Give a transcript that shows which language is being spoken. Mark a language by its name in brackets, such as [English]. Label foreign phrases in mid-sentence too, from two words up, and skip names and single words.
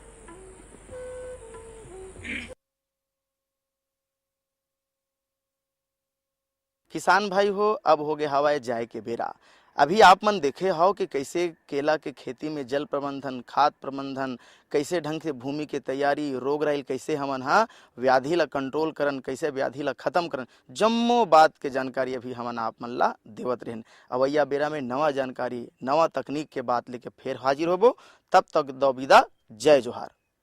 [Chhattisgarhi] किसान भाई हो अब हो गए हवाए जाए के बेरा। अभी आप मन देखे हो कि कैसे केला के खेती में जल प्रबंधन खाद प्रबंधन कैसे ढंग से भूमि के तैयारी रोग राइल कैसे हमन व्याधि ला कंट्रोल करन कैसे व्याधि ला खत्म करन जम्मो बात के जानकारी अभी हमन आप मन ला देवत रहन। अवैया बेरा में नवा जानकारी नवा तकनीक के बात लेके फिर हाजिर होबो। तब तक दो विदा। जय जोहार।